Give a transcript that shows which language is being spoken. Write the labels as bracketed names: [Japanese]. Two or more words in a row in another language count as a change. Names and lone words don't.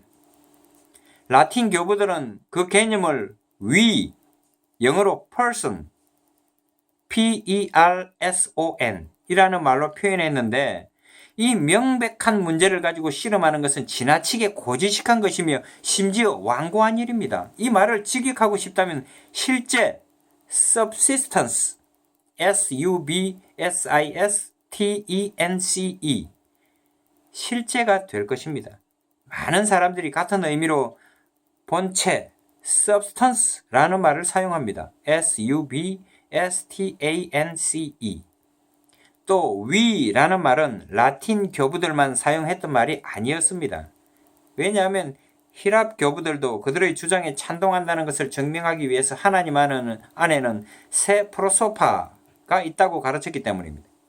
[Korean] 라틴 교부들은 그 개념을 we, 영어로 person, P-E-R-S-O-N 이라는 말로 표현했는데 이 명백한 문제를 가지고 씨름하는 것은 지나치게 고지식한 것이며 심지어 완고한 일입니다. 이 말을 직역하고 싶다면 실제 subsistence, S-U-B-S-I-S-T-E-N-C-E 실제가 될 것입니다. 많은 사람들이 같은 의미로 본체, substance라는 말을 사용합니다. S-U-B-S-T-A-N-C-E 또 we라는 말은 라틴 교부들만 사용했던 말이 아니었습니다. 왜냐하면 히랍 교부들도 그들의 주장에 찬동한다는 것을 증명하기 위해서 하나님 안에는 세 프로소파가 있다고 가르쳤기 때문입니다.